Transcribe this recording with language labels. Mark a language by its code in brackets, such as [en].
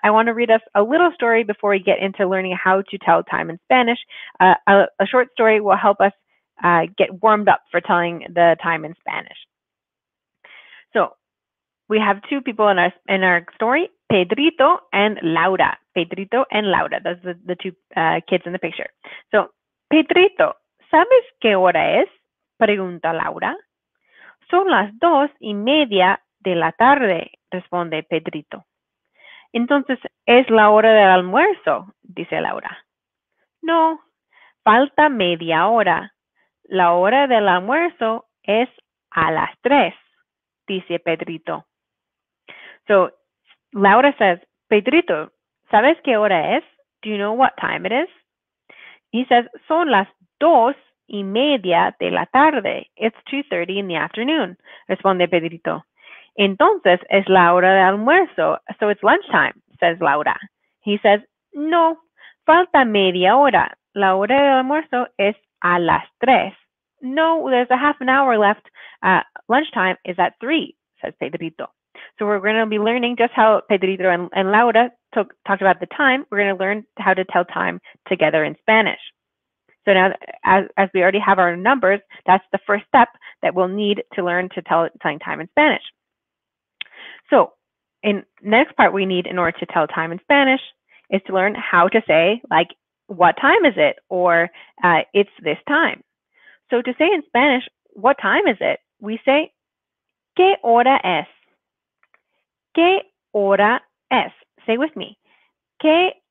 [en] I want to read us a little story before we get into learning how to tell time in Spanish. A short story will help us get warmed up for telling the time in Spanish. So we have 2 people in our story, Pedrito and Laura. Pedrito and Laura. Those are the 2 kids in the picture. [es] So, Pedrito, ¿sabes qué hora es? Pregunta Laura. Son las 2:30 de la tarde, responde Pedrito. Entonces, ¿es la hora del almuerzo? Dice Laura. No, falta media hora. La hora del almuerzo es a las 3, dice Pedrito. [en] So Laura says, [es] Pedrito, ¿sabes qué hora es? [en] Do you know what time it is? He says, [es] son las 2:30 de la tarde. [en] It's 2:30 in the afternoon, [es] responde Pedrito. Entonces es la hora de almuerzo, [en] so it's lunchtime, says Laura. He says, [es] no, falta media hora. La hora de almuerzo es a las 3. [en] No, there's a half an hour left. Lunchtime is at 3, says Pedrito. So we're going to be learning just how Pedrito and Laura talked about the time. We're going to learn how to tell time together in Spanish. So now, as we already have our numbers, that's the first step that we'll need to learn to telling time in Spanish. So in next part we need in order to tell time in Spanish is to learn how to say, like, what time is it? Or it's this time. So to say in Spanish, what time is it? We say, [es] ¿qué hora es? ¿Qué hora es? [en] Say with me. [es] ¿Qué